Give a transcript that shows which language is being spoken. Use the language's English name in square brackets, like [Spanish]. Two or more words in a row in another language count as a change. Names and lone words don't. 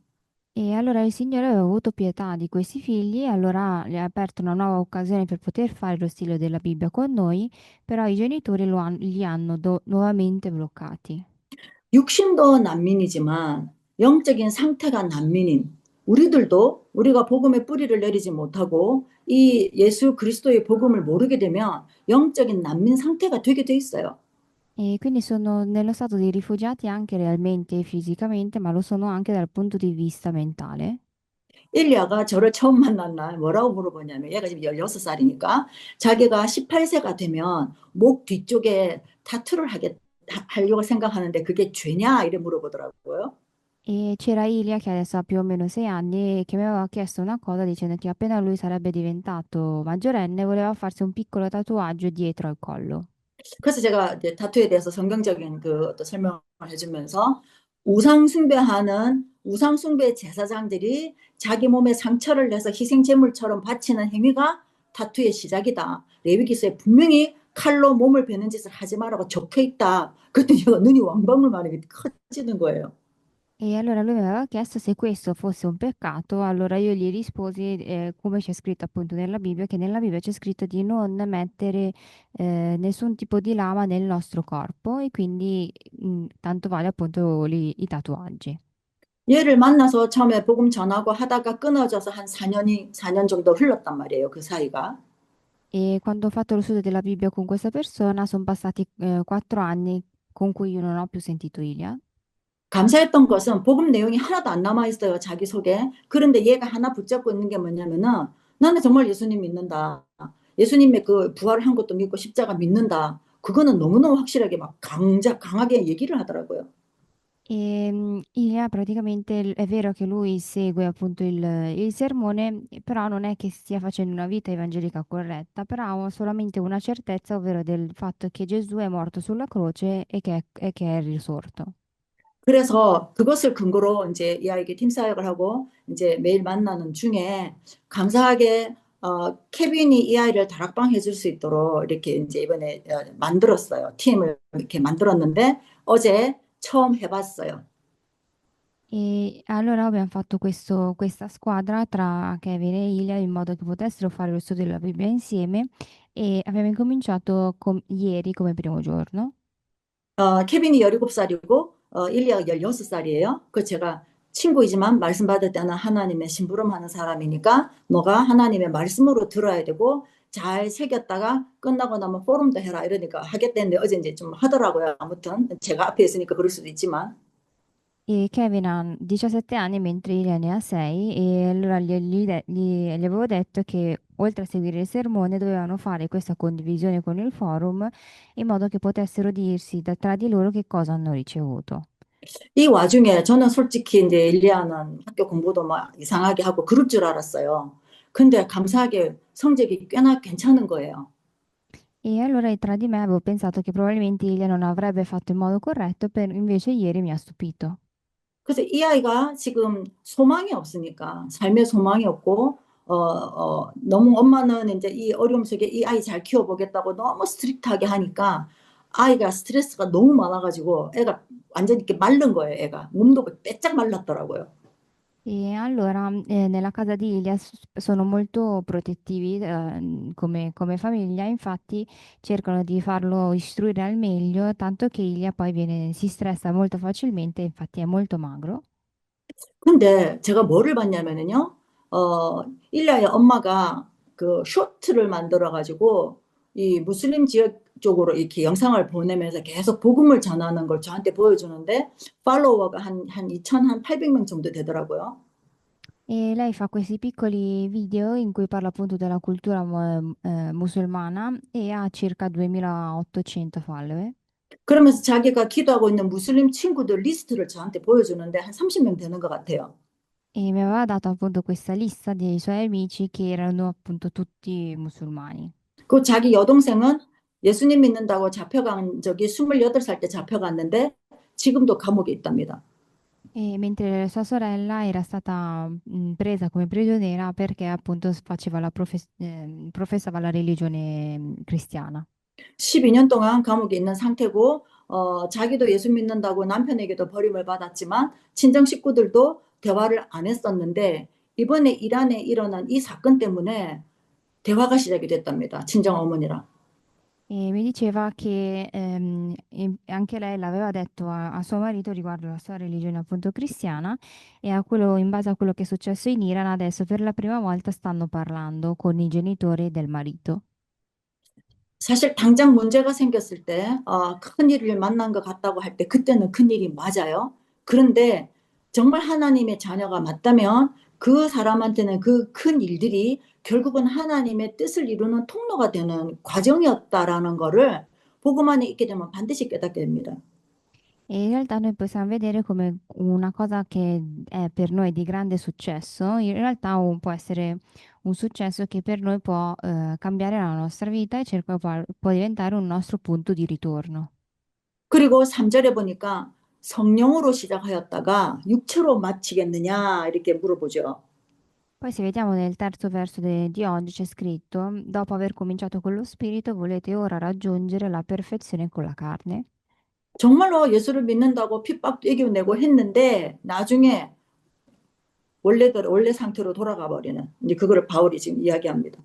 [Italian] E allora il Signore aveva avuto pietà di questi figli, e allora gli ha aperto una nuova occasione per poter fare lo stile della Bibbia con noi, però i genitori li hanno nuovamente bloccati. [Korean] 육신도 난민이지만 영적인 상태가 난민인 우리들도 우리가 복음의 뿌리를 내리지 못하고 이 예수 그리스도의 복음을 모르게 되면 영적인 난민 상태가 되게 돼 있어요. [Italian] E quindi sono nello stato di rifugiati anche realmente e fisicamente, ma lo sono anche dal punto di vista mentale. [Korean] 일리아가 저를 처음 만난 날 뭐라고 물어보냐면 얘가 지금 16살이니까 자기가 18세가 되면 목 뒤쪽에 타투를 하려고 생각하는데 그게 죄냐 이래 물어보더라고요. [Italian] E c'era Ilia che adesso ha più o meno 6 anni e che mi aveva chiesto una cosa dicendo che appena lui sarebbe diventato maggiorenne voleva farsi un piccolo tatuaggio dietro al collo. [Korean] 그래서 제가 이제 타투에 대해서 성경적인 그 어떤 설명을 해주면서 우상숭배 제사장들이 자기 몸에 상처를 내서 희생제물처럼 바치는 행위가 타투의 시작이다. 레위기서에 분명히 칼로 몸을 베는 짓을 하지 말라고 적혀 있다. 그랬더니 제가 눈이 왕방울만하게 커지는 거예요. [Italian] E allora lui mi aveva chiesto se questo fosse un peccato, allora io gli risposi, come c'è scritto appunto nella Bibbia, che nella Bibbia c'è scritto di non mettere nessun tipo di lama nel nostro corpo e quindi tanto vale appunto i tatuaggi. [Korean] 얘를 만나서 처음에 복음 전하고 하다가 끊어져서 한 4년 정도 흘렀단 말이에요. 그 사이가. [Italian] E quando ho fatto lo studio della Bibbia con questa persona, sono passati 4 anni con cui io non ho più sentito Ilia. [Korean] 감사했던 것은 복음 내용이 하나도 안 남아 있어요. 자기 속에. 그런데 얘가 하나 붙잡고 있는 게 뭐냐면은 나는 정말 예수님 믿는다. 예수님의 그 부활한 것도 믿고 십자가 믿는다. 그거는 너무너무 확실하게 막 강하게 얘기를 하더라고요. [Italian] Ilia praticamente è vero che lui segue appunto il sermone, però non è che stia facendo una vita evangelica corretta, però ha solamente una certezza, ovvero del fatto che Gesù è morto sulla croce e che è risorto. [Korean] 그래서 그것을 근거로 이제 이 아이에게 팀 사역을 하고 이제 매일 만나는 중에 감사하게 케빈이 이 아이를 다락방 해줄 수 있도록 이렇게 이제 이번에 만들었어요. 팀을 이렇게 만들었는데 어제 처음 해봤어요. [Italian] E allora abbiamo fatto questa squadra tra Kevin e Ilia in modo che potessero fare lo studio della Bibbia insieme e abbiamo incominciato ieri come primo giorno. [Korean] 케빈이 17살이고 일리아가 16살이에요. 그 제가 친구이지만 말씀 받을 때는 하나님의 심부름하는 사람이니까 너가 하나님의 말씀으로 들어야 되고 잘 새겼다가 끝나고 na면 포럼도 해라 이러니까 하겠다는데 어제 이제 좀 하더라고요. 아무튼 제가 앞에 있으니까 그럴 수도 있지만 [Italian] E Kevin ha 17 anni mentre Ilia ne ha 6 e allora gli avevo detto che oltre a seguire il sermone dovevano fare questa condivisione con il forum in modo che potessero dirsi tra di loro che cosa hanno ricevuto. [Korean] 이 와중에 저는 솔직히 이제 일리아는 학교 공부도 막 이상하게 하고 그럴 줄 알았어요. 근데 감사하게 성적이 꽤나 괜찮은 거예요. [Italian] E allora tra di me avevo pensato che probabilmente Ilia non avrebbe fatto in modo corretto, invece ieri mi ha stupito. [Korean] 그래서 이 아이가 지금 소망이 없으니까 삶에 소망이 없고 너무 엄마는 이제 이 어려움 속에 이 아이 잘 키워보겠다고 너무 스트릭트하게 하니까 아이가 스트레스가 너무 많아가지고 애가 완전히 이렇게 마른 거예요. 애가 몸도 빼짝 말랐더라고요. [Italian] E allora nella casa di Ilia sono molto protettivi come famiglia, infatti cercano di farlo istruire al meglio, tanto che Ilia poi si stressa molto facilmente, infatti è molto magro. [Korean] 근데 제가 뭐를 봤냐면은요, 일라의 엄마가 그 쇼트를 만들어가지고 이 무슬림 지역 쪽으로 이렇게 영상을 보내면서 계속 복음을 전하는 걸 저한테 보여주는데 팔로워가 한 2,800명 정도 되더라고요. [Italian] E lei fa questi piccoli video in cui parla appunto della cultura musulmana e ha circa 2800 follower. [Korean] 그러면서 자기가 기도하고 있는 무슬림 친구들 리스트를 저한테 보여주는데 한 30명 되는 것 같아요. [Italian] E mi aveva dato appunto questa lista dei suoi amici che erano appunto tutti musulmani. [Korean] 그 자기 여동생은 예수님 믿는다고 잡혀간 적이 28살 때 잡혀갔는데 지금도 감옥에 있답니다. [Italian] E mentre sua sorella era stata presa come prigioniera perché appunto faceva professava la religione cristiana. [Korean] 12년 동안 감옥에 있는 상태고, 자기도 예수 믿는다고 남편에게도 버림을 받았지만, 친정 식구들도 대화를 안 했었는데, 이번에 이란에 일어난 이 사건 때문에 대화가 시작이 됐답니다. 친정 어머니랑. [Italian] E mi diceva che anche lei l'aveva detto a suo marito riguardo la sua religione appunto cristiana e in base a quello che è successo in Iran adesso per la prima volta stanno parlando con i genitori del marito. [Korean] 사실 당장 문제가 생겼을 때, 큰 일을 만난 것 같다고 할 때, 그때는 큰 일이 맞아요. 그런데 정말 하나님의 자녀가 맞다면 그 사람한테는 그 큰 일들이 결국은 하나님의 뜻을 이루는 통로가 되는 과정이었다라는 거를 복음 안에 있게 되면 반드시 깨닫게 됩니다. [Italian] E in realtà noi possiamo vedere come una cosa che è per noi di grande successo, in realtà può essere un successo che per noi può cambiare la nostra vita e può diventare un nostro punto di ritorno. [Korean] 그리고 3절에 보니까 성령으로 시작하였다가 육체로 마치겠느냐 이렇게 물어보죠. [Italian] Poi se vediamo nel terzo verso di oggi c'è scritto, dopo aver cominciato con lo spirito, volete ora raggiungere la perfezione con la carne? [Korean] 정말로 예수를 믿는다고 핍박도 이겨내고 했는데 나중에 원래 상태로 돌아가 버리는 이제 그거를 바울이 지금 이야기합니다.